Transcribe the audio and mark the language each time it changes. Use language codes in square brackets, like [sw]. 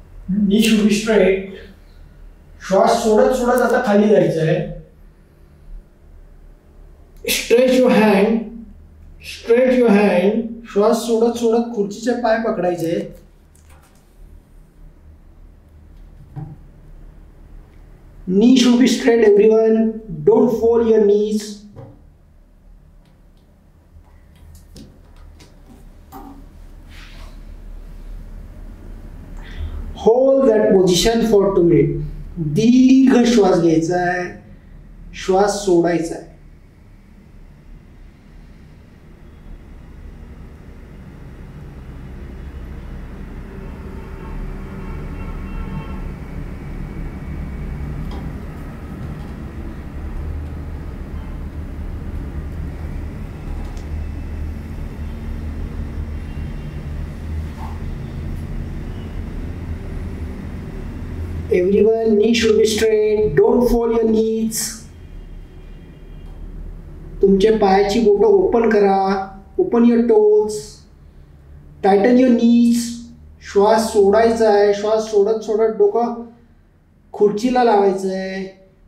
[en] Knee should be straight. [mr] श्वास सोडत सोडत आता खाली जायचं आहे. [en] Stretch your hand, stretch your hand. [mr] श्वास सोडत सोडत खुर्चीचे पाय पकडायचे. [en] Knee should be straight, everyone. Don't fold your knees. Hold that position for 2 minutes. [mr] दीर्घ श्वास घ्यायचा आहे, श्वास सोडायचा आहे. [en] Everyone, knee should be straight. Don't fold your knees. [mr] तुमच्या पायाची बोटं ओपन करा. [en] Open your toes. Tighten your knees. [mr] श्वास सोडायचा आहे. श्वास सोडत सोडत डोकं खुर्चीला लावायचं आहे.